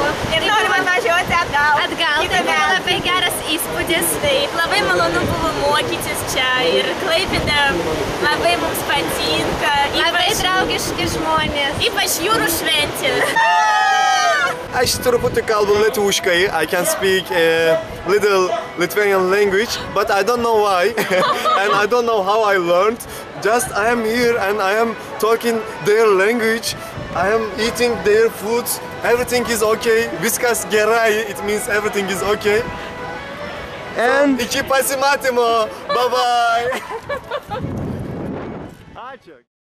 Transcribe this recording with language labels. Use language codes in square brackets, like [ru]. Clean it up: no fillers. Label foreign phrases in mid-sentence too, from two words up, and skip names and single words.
[lt] Ir norime važiuoti atgal. Tai buvo labai geras įspūdis. Taip, labai malonu buvo mokytis čia ir Klaipėda labai mums patinka. Labai draugiški žmonės. Ypač jūrų šventės. Aš truputį kalbu lietuviškai. [en] I can speak a little Lithuanian language, but I don't know why. And I don't know how I learned. Just I am here and I am talking their language. I am eating their foods. Everything is okay. [lt] Viskas gerai. [en] It means everything is okay. [lt] And iki pasimatymo. [en] Bye bye.